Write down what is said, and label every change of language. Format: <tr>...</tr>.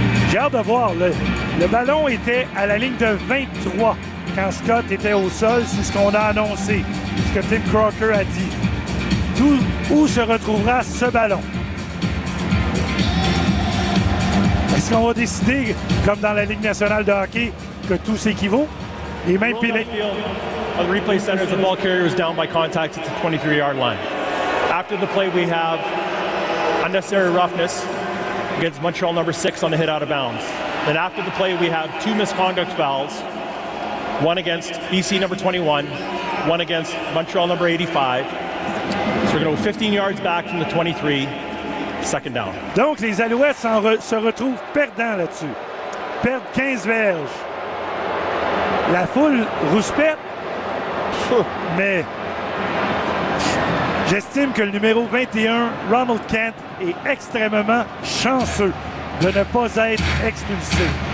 <fr>J'ai hâte de voir. Le ballon était à la ligne de 23 quand Scott était au sol. C'est ce qu'on a annoncé, ce que Tim Crocker a dit. Où se retrouvera ce ballon? Est-ce qu'on va décider, comme dans la Ligue nationale de hockey, que tout s'équivaut? Et même pilotes.</fr> <en>Le replay center, the ball carrier is down by contact at the 23-yard line. After the play, we have unnecessary roughness against Montreal number 6 on the hit out of bounds. And after the play, we have two misconduct fouls, one against BC number 21, one against Montreal number 85. So we're going to go 15 yards back from the 23. Second down.</en> <fr>Donc, les Alouettes se retrouvent perdants là-dessus. Perdent 15 verges. La foule rouspète, Mais j'estime que le numéro 21, Ronald Kent, est extrêmement chanceux de ne pas être expulsé.</fr>